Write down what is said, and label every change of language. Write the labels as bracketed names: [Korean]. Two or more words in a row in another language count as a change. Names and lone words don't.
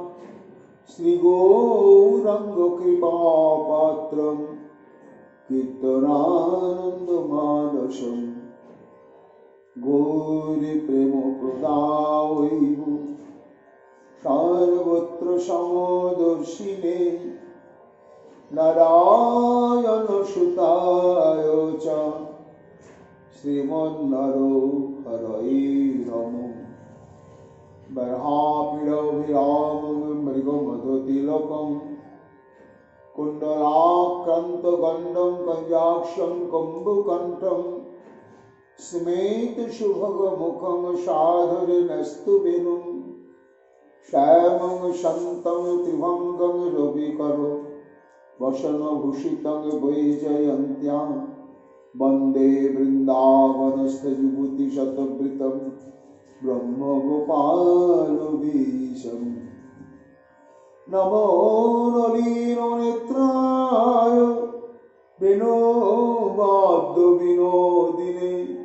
[Sanskrit] শ্রীগৌরাঙ্গ কৃপাপাত্রং কীর্তনানন্দমানসং গৌরী প্রেম প্রদায়ৈব সর্বত্র সমদর্শিনে নারায়ণ সুতায় চ শ্রীমন্নরহরয়ে নমঃ বর্হাপীড়ভিরামং মৃগমধুতিলকং কুণ্ডলাক্রান্তগণ্ডং কঞ্জাক্ষং কম্বুকণ্ঠং স্মেতশুভগমুখং সাধুরিণস্তু বেনুং শ্যামং শান্तं ত্রিভঙ্গং রবিকরো वसनभूषितं वैजयन्त्यां वन्दे वृन्दावनस्थयुवतिशतवृतं ब्रह्मगोपालवीशम् नमो नलिननेत्राय विनोबाद्यविनोदिने